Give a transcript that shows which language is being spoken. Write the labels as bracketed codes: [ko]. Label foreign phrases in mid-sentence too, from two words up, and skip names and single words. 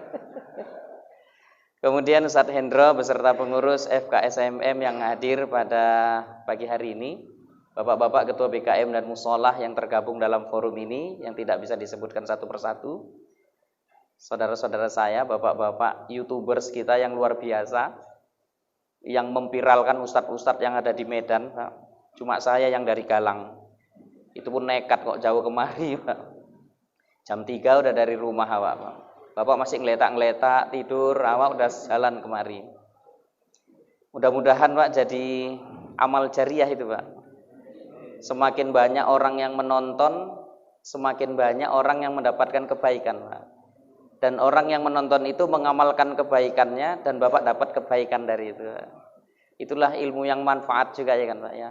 [id] Kemudian Ustadz Hendro beserta pengurus FKSMM yang hadir pada pagi hari ini, bapak-bapak ketua BKM dan Musolah yang tergabung dalam forum ini yang tidak bisa disebutkan satu persatu, saudara-saudara saya, bapak-bapak YouTubers kita yang luar biasa, yang memviralkan ustadz-ustadz yang ada di Medan, Pak. Cuma saya yang dari Galang. Itu pun nekat kok jauh kemari, Pak. Jam 3 udah dari rumah awak, Pak. Bapak masih ngeletak-ngeletak, tidur, awak udah jalan kemari. Mudah-mudahan Pak jadi amal jariah itu, Pak. Semakin banyak orang yang menonton, semakin banyak orang yang mendapatkan kebaikan, Pak. Dan orang yang menonton itu mengamalkan kebaikannya dan Bapak dapat kebaikan dari itu. Itulah ilmu yang manfaat juga ya kan Pak ya.